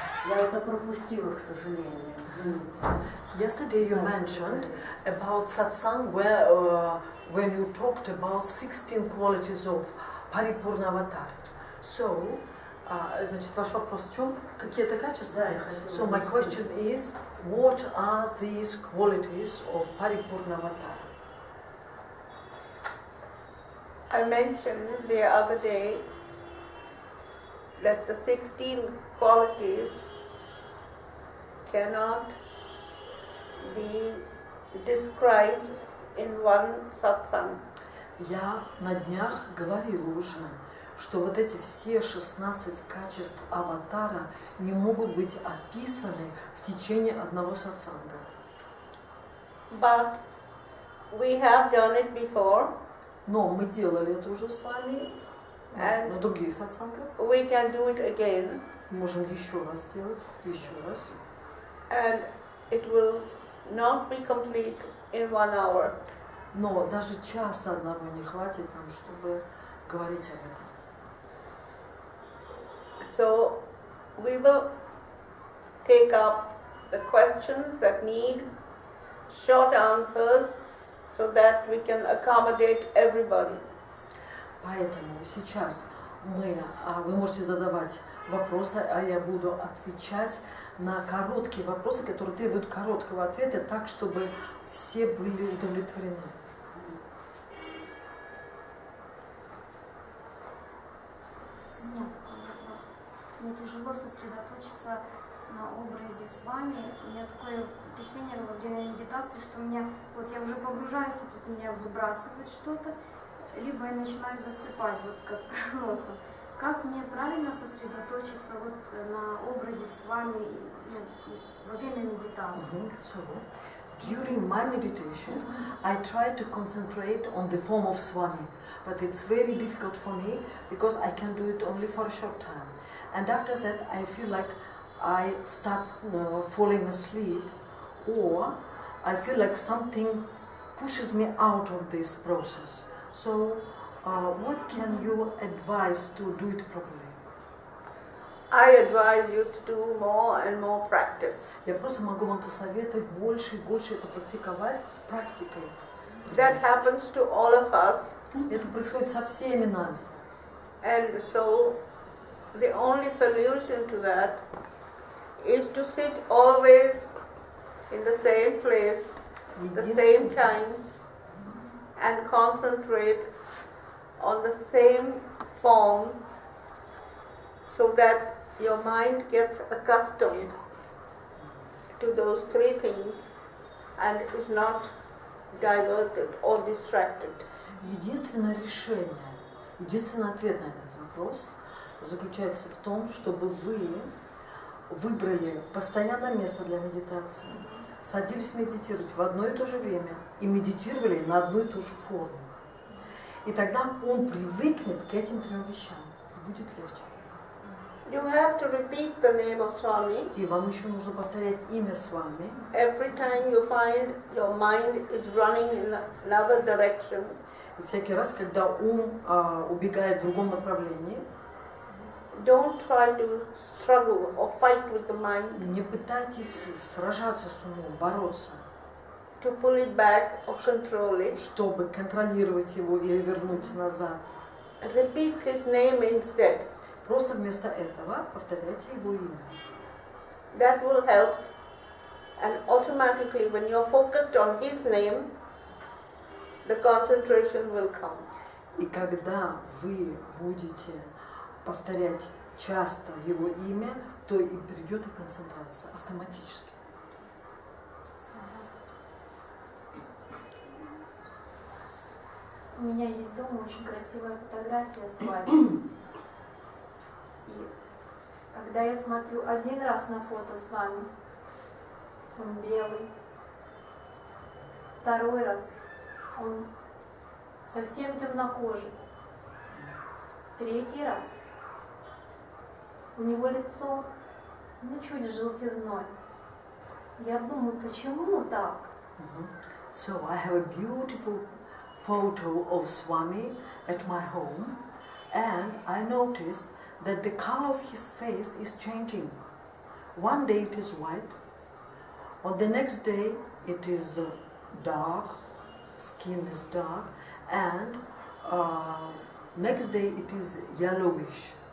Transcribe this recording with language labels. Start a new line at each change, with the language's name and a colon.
Russian: Я это пропустила, к сожалению.
English: Yesterday you mentioned about satsang where when you talked about 16 qualities of Paripurna Avatar. So,
Russian: значит, ваш вопрос в чем? Какие-то качества?
English: So my question is, what are these qualities of Paripurna Avatar? I mentioned the other day that the 16 qualities cannot be described in one satsang.
Russian: Я на днях говорила уже, что вот эти все 16 качеств аватара не могут быть описаны в течение одного сатсанга.
English: But we have done it before.
Russian: Но мы делали это уже с вами на других сатсангах.
English: We can do it again.
Russian: Можем еще раз сделать, еще раз.
English: And it will not be complete in 1 hour.
Russian: Но даже часа одного не хватит нам, чтобы говорить об этом.
English: So we will take up the questions that need short answers so that we can accommodate everybody.
Russian: Поэтому сейчас вы можете задавать вопросы, а я буду отвечать на короткие вопросы, которые требуют короткого ответа, так, чтобы все были удовлетворены. У меня такой вопрос. Мне тяжело сосредоточиться на образе с вами. У меня такое впечатление во время медитации, что меня, вот я уже погружаюсь, и тут меня выбрасывает что-то, либо я начинаю засыпать, вот как носом. Как мне правильно сосредоточиться вот на образе с вами во время медитации?
English: During my meditation, I try to concentrate on the form of Swami, but it's very difficult for me because I can do it only for a short time. And after that, I feel like I start falling asleep, or I feel like something pushes me out of this process. So, what can you advise to do it properly? I advise you to do more and more practice.
Russian: Я просто могу вам посоветовать больше и больше это практиковать с практикой.
English: That happens to all of us.
Russian: Это происходит со всеми нами.
English: And so, the only solution to that is to sit always in the same place, the same time, and concentrate on the same form, so that your mind gets accustomed to those three things and is not diverted or distracted.
Russian: Единственное решение, единственный ответ на этот вопрос заключается в том, чтобы вы выбрали постоянное место для медитации, садились медитировать в одно и то же время и медитировали на одну и ту же форму. И тогда он привыкнет к этим трем вещам, и будет легче.
English: You have to repeat the name of Swami.
Russian: И вам еще нужно повторять имя Свами.
English: Every time you find your mind is running in another direction.
Russian: И всякий раз, когда ум убегает в другом направлении,
English: don't try to struggle or fight with the mind.
Russian: Не пытайтесь сражаться с умом, бороться.
English: To pull it back or control it.
Russian: Чтобы контролировать его или вернуть назад.
English: Repeat his name instead.
Russian: Просто вместо этого повторяйте его имя.
English: That will help, and automatically when you're focused on his name, the concentration will come.
Russian: И когда вы будете повторять часто его имя, то и придет и концентрация автоматически. У меня есть дома очень красивая фотография с вами. И когда я смотрю один раз на фото с вами, он белый. Второй раз он совсем темнокожий. Третий раз у него лицо, чуть желтизной. Я думаю, почему так?
English: So I have a beautiful photo of Swami at my home, and I noticed that the color of his face is changing. One day it is white, on the next day it is dark, skin is dark, and next day it is yellowish.